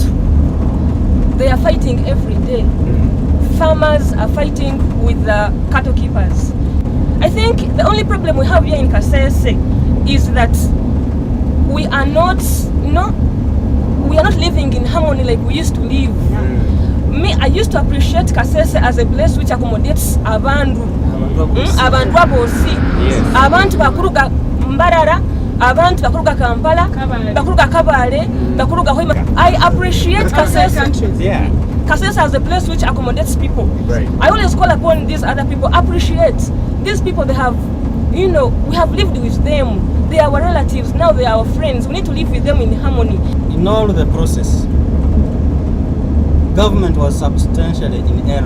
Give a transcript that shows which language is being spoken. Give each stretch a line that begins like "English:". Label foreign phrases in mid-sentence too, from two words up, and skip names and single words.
English: They are fighting every day. Farmers are fighting with the cattle keepers. I think the only problem we have here in Kasese is that we are not living in harmony like we used to live. Me, I used to appreciate Kasese as a place which accommodates
Konzo: abantu abosi, abantu bakuruga Mbarara, abantu bakuruga Kampala, bakuruga Kabale, bakuruga Hoima.
English: I appreciate Kasese. Yeah. Kasese as a place which accommodates people. Right. I always call upon these other people, appreciate these people. They have, we have lived with them. They are our relatives, now they are our friends. We need to live with them in harmony. In all the process, government was substantially in error.